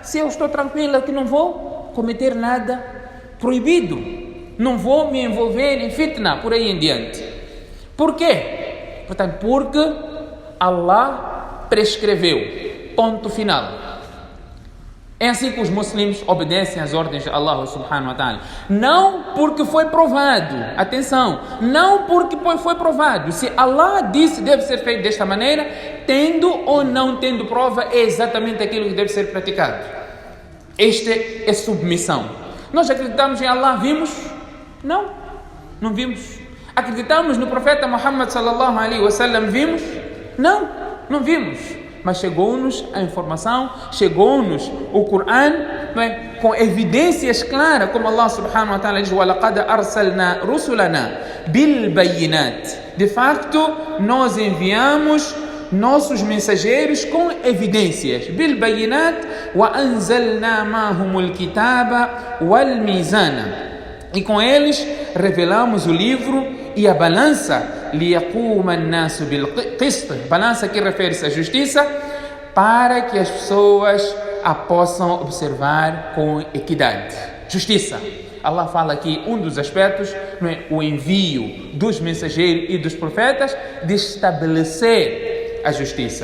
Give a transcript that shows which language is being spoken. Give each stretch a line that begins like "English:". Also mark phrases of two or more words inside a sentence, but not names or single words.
Portuguese: Se eu estou tranquila que não vou cometer nada proibido, não vou me envolver em fitna, por aí em diante. Por quê? Portanto, porque Allah prescreveu. Ponto final. É assim que os muçulmanos obedecem às ordens de Allah
Arabic: سبحانه وتعالى.
Portuguese: Não porque foi provado. Atenção. Não porque foi provado. Se Allah disse deve ser feito desta maneira, tendo ou não tendo prova, é exatamente aquilo que deve ser praticado. Esta é submissão. Nós acreditamos em Allah, vimos? Não. Não vimos. Acreditamos no profeta Muhammad
Arabic: صلى الله عليه وسلم,
Portuguese: vimos? Não. Não vimos. Mas chegou-nos a informação, chegou-nos o Corão, com evidências claras, como Allah
Arabic: سبحانه وتعالى
Portuguese: diz:
Arabic: وَلَقَدْ أَرْسَلْنَا رُسُلَنَا بِالْبَيِّنَاتِ.
Portuguese: De facto, nós enviamos nossos mensageiros com evidências.
Arabic: بِالْبَيِّنَاتِ وَأَنزَلْنَا مَعَهُمُ الْكِتَابَ وَالْمِيزَانَ.
Portuguese: E com eles revelamos o livro e a balança.
Arabic: لِيَقُومَ النَّاسُ بِالْقِسْطِ.
Portuguese: Balança que refere-se à justiça, para que as pessoas a possam observar com equidade. Justiça. Allah fala aqui um dos aspectos, não é? O envio dos mensageiros e dos profetas, de estabelecer a justiça.